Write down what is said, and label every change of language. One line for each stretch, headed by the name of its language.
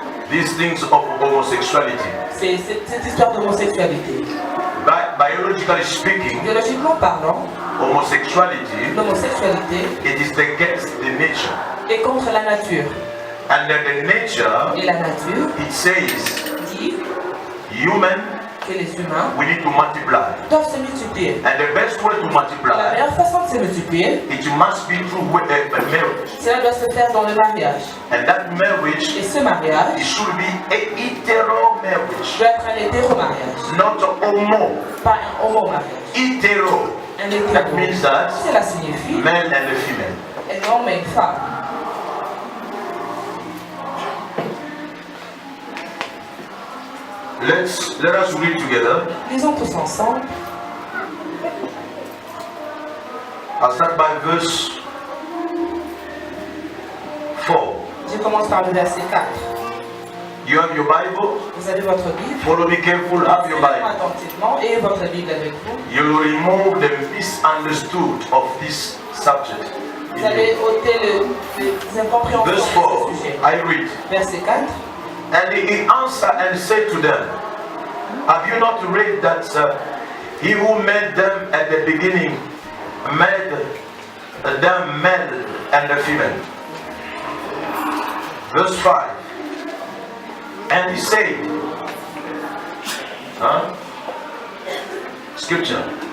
English: these things of homosexuality.
French: c'est cette histoire d'homosexualité.
English: Biologically speaking,
French: Biologiquement parlant,
English: homosexuality,
French: l'homosexualité
English: it is against the nature.
French: est contre la nature.
English: And then the nature,
French: Et la nature
English: it says,
French: dit
English: human,
French: que les humains
English: we need to multiply.
French: doivent se multiplier.
English: And the best way to
French: Et la
English: multiply,
French: meilleure façon de se multiplier,
English: it must be through a marriage.
French: cela doit se faire dans le mariage.
English: And that marriage,
French: Et ce mariage
English: it should be a hetero marriage,
French: doit être un hétéro-mariage,
English: not a homo.
French: pas un homo-mariage.
English: Hetero.
French: Un
English: That
French: hétéro.
English: means that
French: Cela signifie
English: male and a female.
French: un homme et une femme.
English: Let us read together.
French: Lisons tous ensemble.
English: I'll start by verse 4.
French: Je commence par le verset 4.
English: You have your Bible?
French: Vous avez votre Bible.
English: Follow me careful, have your Bible.
French: Attentivement et votre Bible avec vous.
English: You will remove the misunderstood of this subject.
French: Vous allez ôter les incompréhensions de
English: Verse
French: ce 4, sujet.
English: I read.
French: Verset 4.
English: And he answered and said to them, have you not read that he who made them at the beginning made them male and female? Verse 5. And he said, Scripture.